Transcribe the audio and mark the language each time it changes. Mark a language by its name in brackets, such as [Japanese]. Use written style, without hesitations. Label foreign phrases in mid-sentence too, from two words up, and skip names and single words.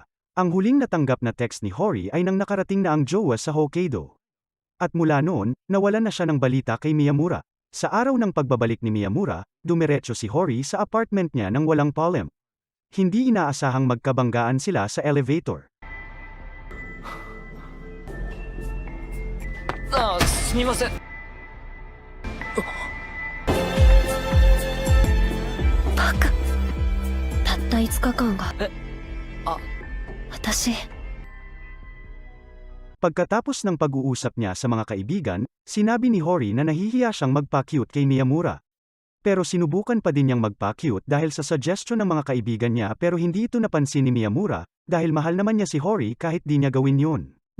[Filipino] Ang huling natanggap na text ni Hori ay nang nakarating na ang jowa sa Hokkaido. At mula noon, nawalan na siya ng balita kay Miyamura. Sa araw ng pagbabalik ni Miyamura, dumiretso si Hori sa apartment niya nang walang palem. Hindi inaasahang magkabanggaan sila sa elevator. [Japanese] すみません。バカ。たった5日間が。私。 [Filipino] Pagkatapos ng pag-uusap niya sa mga kaibigan, sinabi ni Hori na nahihiya siyang magpa-cute kay Miyamura. Pero sinubukan pa din niyang magpa-cute dahil sa suggestion ng mga kaibigan niya pero hindi ito napansin ni Miyamura, dahil mahal naman niya si Hori kahit di niya gawin yun.